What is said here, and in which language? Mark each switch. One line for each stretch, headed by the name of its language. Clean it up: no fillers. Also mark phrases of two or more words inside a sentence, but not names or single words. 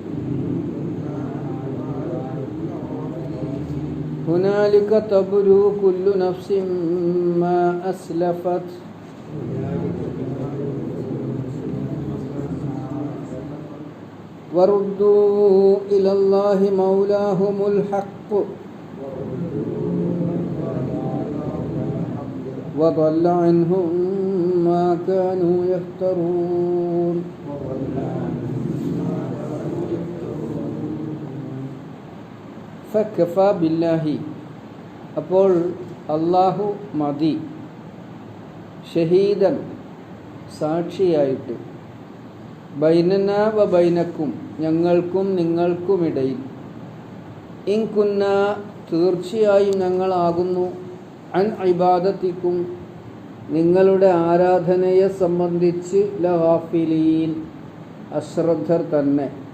Arabic: هنالك تبلو كل نفس ما أسلفت وردوا إلى الله مولاهم الحق وضل عنهم ما كانوا يفترون. فكفى بالله,
Malayalam: അപ്പോൾ അല്ലാഹു മതി, ഷഹീദൻ സാക്ഷിയായിട്ട്,
Arabic: بيننا وبينكم
Malayalam: ഞങ്ങൾക്കും നിങ്ങൾക്കുമിടയിൽ,
Arabic: إن كنا
Malayalam: തീർച്ചയായും ഞങ്ങളാകുന്നു,
Arabic: عن عبادتكم
Malayalam: നിങ്ങളുടെ ആരാധനയെ സംബന്ധിച്ച് ലഗാഫിലീൻ അശ്രദ്ധർ തന്നെ.